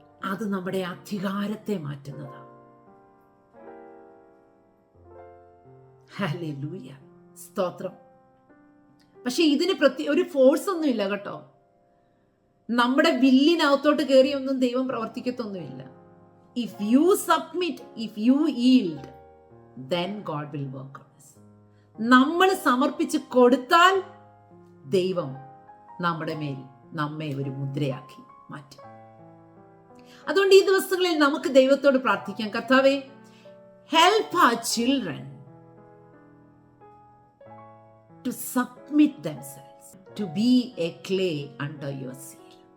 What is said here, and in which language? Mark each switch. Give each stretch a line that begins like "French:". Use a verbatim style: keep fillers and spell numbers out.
Malayalam: അത് നമ്മുടെ അധികാരത്തെ മാറ്റുന്നതാ. ഹല്ലേലൂയ, സ്തോത്രം. പക്ഷെ ഇതിന് പ്രത്യേക ഒരു ഫോഴ്സ് ഒന്നും ഇല്ല കേട്ടോ. നമ്മുടെ വില്ലിനകത്തോട്ട് കയറിയൊന്നും ദൈവം പ്രവർത്തിക്കത്തൊന്നുമില്ല.
English: If you submit, if you yield, then God will work on us.
Malayalam: നമ്മൾ സമർപ്പിച്ച് കൊടുത്താൽ ദൈവം നമ്മുടെ മേൽ നമ്മെ ഒരു മുദ്രയാക്കി മാറ്റും. അതുകൊണ്ട് ഈ ദിവസങ്ങളിൽ നമുക്ക് ദൈവത്തോട് പ്രാർത്ഥിക്കാം, കർത്താവേ
English: help our children to submit themselves, to be a clay under your seal.